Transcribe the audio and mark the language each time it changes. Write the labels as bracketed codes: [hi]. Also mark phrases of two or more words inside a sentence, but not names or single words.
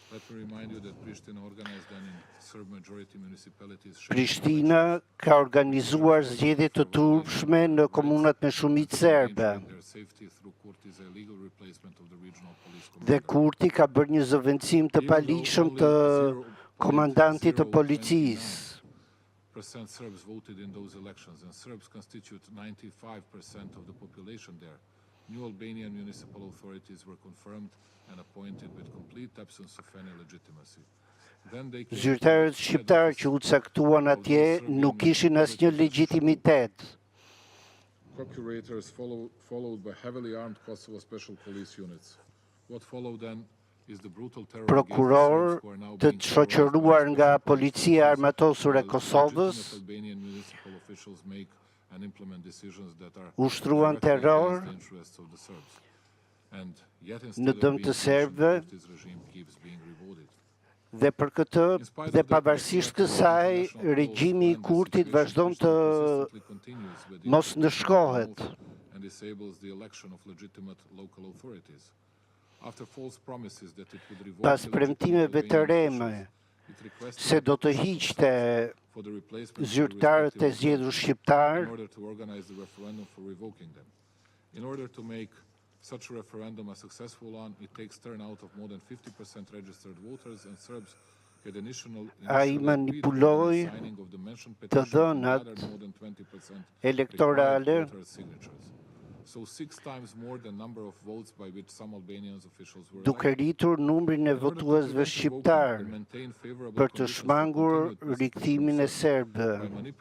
[sq] Prishtina ka organizuar zgjedhje të turpshme në komunat me shumicë serbe. Dhe Kurti ka bërë një zëvendësim të paligjshëm të komandantit të policisë. [en] Serbs voted in those elections, and Serbs constitute 95% of the population there. New Albanian municipal authorities were confirmed and appointed with complete absence of any legitimacy. [sq] Zyrtarët shqiptarë që u caktuan atje nuk kishin asnjë legjitimitet. [en] Procurators followed by heavily armed Kosovo special police units. What followed then is the brutal terror [sq] Prokuror të shoqëruar nga policia armatosur e Kosovës ushtruan terror në dëm të serbëve dhe për këtë dhe pavarësisht kësaj regjimi i Kurtit vazhdon të mos ndëshkohet. Pas premtimeve të reme se do të hiqte zyrtarët e zgjedhur shqiptar, [en] such a referendum a successful one, it takes turnout of more than 50% registered voters, and Serbs had [sq] ai manipuloi të dhënat elektorale duke rritur numrin e votuesve shqiptar për të shmangur rikthimin e serbëve.